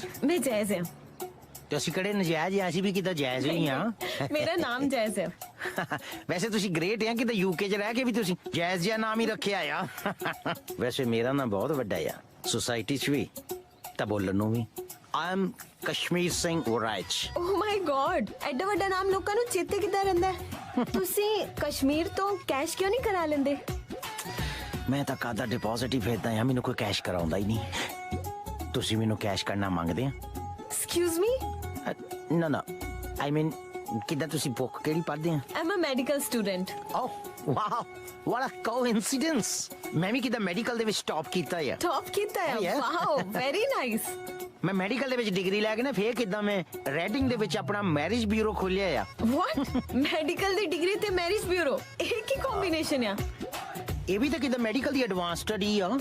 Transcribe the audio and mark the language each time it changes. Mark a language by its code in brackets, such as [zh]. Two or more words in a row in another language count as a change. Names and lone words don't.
[hi] मैं जैज़ है। [pa] ਤੇ ਅਸੀਂ ਕਿਹੜੇ ਨਜਾਇਜ਼ ਆ, ਅਸੀਂ ਵੀ ਕਿਤੇ ਜਾਇਜ਼ ਹੀ ਆ। [hi] मेरा नाम जैज़ है। [pa] ਵੈਸੇ ਤੁਸੀਂ ਗ੍ਰੇਟ ਆ, ਕਿਤੇ ਯੂਕੇ 'ਚ ਰਹਿ ਕੇ ਵੀ ਤੁਸੀਂ ਜਾਇਜ਼ ਜਿਹਾ ਨਾਮ ਹੀ ਰੱਖਿਆ ਆ। ਵੈਸੇ ਮੇਰਾ ਨਾਮ ਬਹੁਤ ਵੱਡਾ ਆ, ਸੁਸਾਇਟੀ 'ਚ ਵੀ ਤਾਂ ਬੋਲਣ ਨੂੰ ਵੀ। [en] I am ਕਸ਼ਮੀਰ ਸਿੰਘ ਵਰਾਜ। Oh my God, [pa] ਐਡਾ ਵੱਡਾ ਨਾਮ ਲੋਕਾਂ ਨੂੰ ਚੇਤੇ ਕਿੱਦਾਂ ਰਹਿੰਦਾ ਹੈ? ਤੁਸੀਂ ਕਸ਼ਮੀਰ ਤੋਂ ਕੈਸ਼ ਕਿਉਂ ਨਹੀਂ ਕਰਾ ਲੈਂਦੇ? ਮੈਂ ਤਾਂ ਕਾਹਦਾ ਡਿਪੋਜ਼ਿਟ ਹੀ ਫੇਰਦਾ ਆ, ਮੈਨੂੰ ਕੋਈ ਕੈਸ਼ ਕਰਾਉਂਦਾ ਹੀ ਨਹੀਂ। ਤੁਸੀਂ ਮੈਨੂੰ ਕੈਸ਼ ਕਰਨਾ ਮੰਗਦੇ ਆ? [en] Excuse me? [pa] ਨਾ ਨਾ, [en] I mean [pa] ਕਿੱਦਾਂ ਤੁਸੀਂ ਬੁੱਕ ਕਿਹੜੀ ਪੜ੍ਹਦੇ ਆ? [en] I'm a medical student। Oh wow, what a coincidence। [pa] ਮੈਂ ਵੀ ਕਿੱਦਾਂ ਮੈਡੀਕਲ ਦੇ ਵਿੱਚ ਟੌਪ ਕੀਤਾ ਆ। ਟੌਪ ਕੀਤਾ ਹੈ? ਵਾਓ, [en] very nice. [pa] ਮੈਂ ਮੈਡੀਕਲ ਦੇ ਵਿੱਚ ਡਿਗਰੀ ਲੈ ਕੇ ਨਾ ਫੇਰ ਕਿੱਦਾਂ ਮੈਂ ਰੈਡਿੰਗ ਦੇ ਵਿੱਚ ਆਪਣਾ [en] marriage bureau [pa] ਖੋਲਿਆ ਆ। [en] What? [pa] ਮੈਡੀਕਲ ਦੀ ਡਿਗਰੀ ਤੇ [en] marriage bureau, [pa] ਇਹ ਕੀ ਕੰਬੀਨੇਸ਼ਨ ਆ? ਇਹ ਵੀ ਤਾਂ ਕਿੱਦਾਂ ਮੈਡੀਕਲ ਦੀ [en] advance study [pa] ਆ।